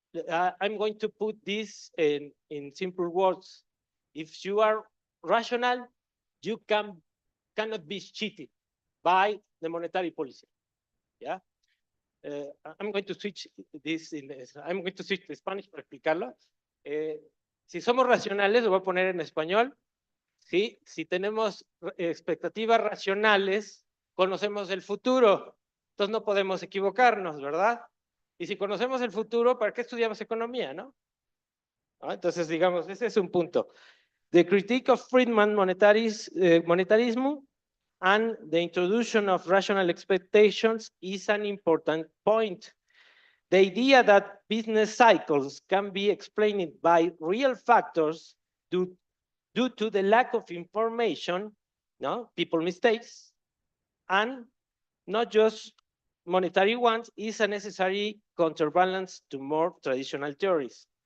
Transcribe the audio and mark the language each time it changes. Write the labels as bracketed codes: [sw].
[en] I'm going to put this in simple words. If you are rational, you cannot be cheated by the monetary policy. Yeah. I'm going to switch this I'm going to switch to Spanish [es] para explicarlo. Si somos racionales, lo voy a poner en español. ¿Sí? Si tenemos expectativas racionales, conocemos el futuro. Entonces no podemos equivocarnos, ¿verdad? Y si conocemos el futuro, ¿para qué estudiamos economía, no? Entonces, digamos, ese es un punto. [en] The critique of Friedman monetarism and the introduction of rational expectations is an important point. The idea that business cycles can be explained by real factors due to the lack of information, no, people mistakes, and not just monetary ones, is a necessary counterbalance to more traditional theories.